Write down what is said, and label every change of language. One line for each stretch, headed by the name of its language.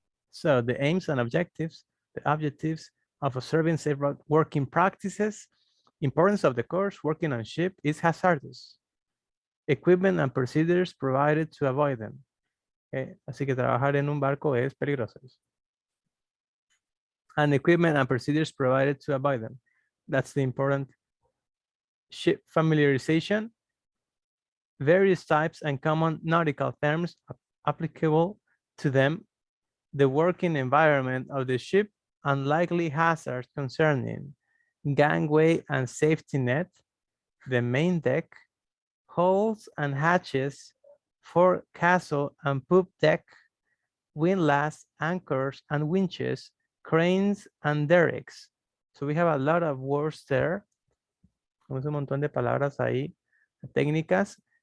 English: So the aims and objectives, the objectives of observing safe working practices, importance of the course, working on ship is hazardous. Equipment and procedures provided to avoid them. Okay.
Spanish: Así que trabajar en un barco es peligroso.
English: And equipment and procedures provided to avoid them. That's the important ship familiarization, various types and common nautical terms applicable to them, the working environment of the ship, and likely hazards concerning gangway and safety net, the main deck, hulls and hatches, forecastle and poop deck, windlass, anchors and winches, cranes and derricks. So we have a lot of words there.
Spanish: Tenemos un montón de palabras ahí, técnicas.